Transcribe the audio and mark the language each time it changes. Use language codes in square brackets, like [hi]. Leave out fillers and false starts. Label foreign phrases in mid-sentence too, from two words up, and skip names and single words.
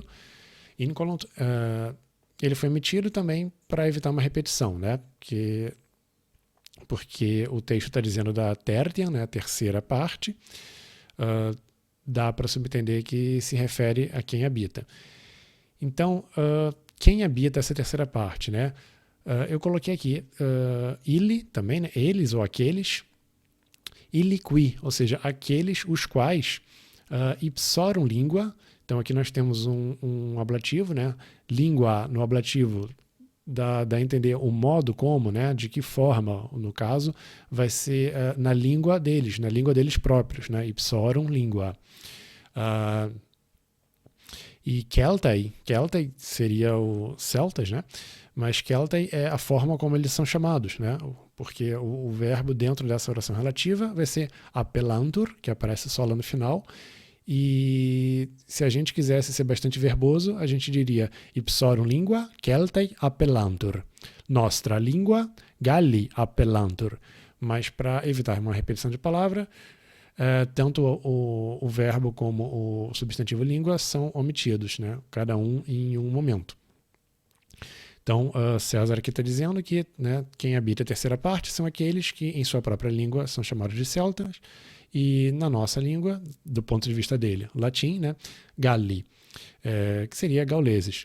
[pt] Incolunt, ele foi emitido também para evitar uma repetição, né, porque o texto está dizendo da tertiam, né, a terceira parte, dá para subentender que se refere a quem habita. Então, quem habita essa terceira parte, né? Eu coloquei aqui ili também, né? Eles ou aqueles, [la] ili qui, [pt] ou seja, aqueles os quais [la] ipsorum lingua. [pt] Então aqui nós temos um ablativo, né? Língua no ablativo dá a entender o modo como, né? De que forma, no caso, vai ser na língua deles próprios, né? [la] Ipsorum lingua. [pt] E Celtae seria o celtas, né? Mas Celtae é a forma como eles são chamados, né? Porque o verbo dentro dessa oração relativa vai ser appellantur, que aparece só lá no final. E se a gente quisesse ser bastante verboso, a gente diria [la] ipsorum lingua Celtae appellantur, nostra lingua Galli appellantur. [pt] Mas para evitar uma repetição de palavra, tanto o verbo como o substantivo língua são omitidos, né? Cada um em um momento. Então, César aqui está dizendo que, né, quem habita a terceira parte são aqueles que, em sua própria língua, são chamados de celtas, e na nossa língua, do ponto de vista dele, latim, né, Galli, que seria gauleses.